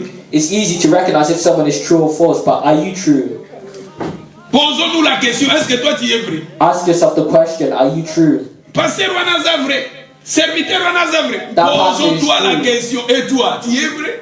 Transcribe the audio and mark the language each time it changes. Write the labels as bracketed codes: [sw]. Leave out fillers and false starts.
[en] It's easy to recognize if someone is true or false, but are you true? [fr] Posons-nous la question, est-ce que toi tu es vrai? [en] Ask yourself the question, are you true? [fr] Pasteur Wanazavre, serviteur Wanazavre, posons-toi la question, et toi, tu es vrai?